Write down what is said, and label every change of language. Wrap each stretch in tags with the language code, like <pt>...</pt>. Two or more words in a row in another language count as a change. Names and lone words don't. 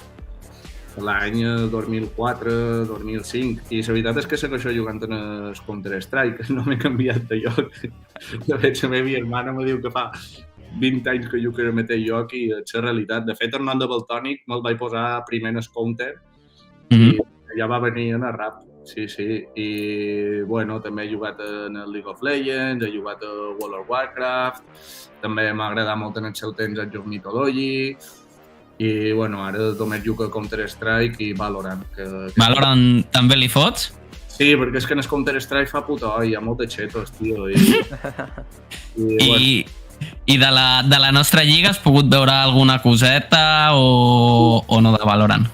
<ca>L'any 2004-2005, i la veritat és que segueixo jugant en el Counter-Strike, no m'he canviat de lloc. De fet, la meva germana me diu que fa 20 anys que jugo en el mateix lloc, i és la realitat. De fet, el nom de Valtònic me'l vaig posar primer en el Counter, i ja va venir en el rap. Sí, i bueno, també he jugat en el League of Legends, he jugat a World of Warcraft, també m'ha agradat molt en el seu temps el joc Mythology, i bueno, ara només jugo a Counter-Strike i Valorant. Valorant també li fots? Sí, perquè és que en el Counter-Strike fa puta olla, hi ha molt de xetos, tio. I de la nostra lliga has pogut veure alguna coseta o no de Valorant?</ca>